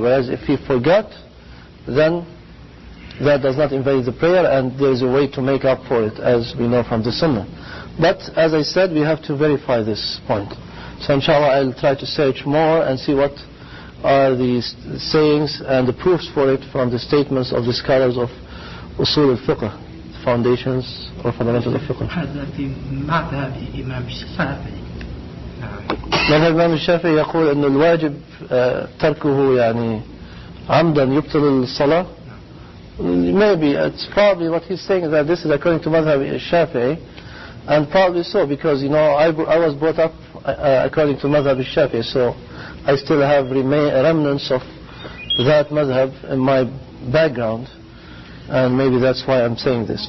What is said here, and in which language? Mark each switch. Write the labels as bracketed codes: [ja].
[en] Whereas if he forgot, then that does not invalidate the prayer, and there is a way to make up for it, as we know from the Sunnah. But as I said, we have to verify this point. So inshallah I'll try to search more and see what are the sayings and the proofs for it from the statements of the scholars of usul al-fiqh, foundations or fundamentals of fiqh. [ar] هذا في مذهب الإمام الشافعي. مذهب الإمام الشافعي يقول أن الواجب تركه يعني عمدا يبطل الصلاة. [en] Maybe it's probably what he's saying is that this is according to Madhab al-Shafi'i, and probably so, because I was brought up according to Madhab al-Shafi'i, so I still have remnants of that Madhab in my background, and maybe that's why I'm saying this.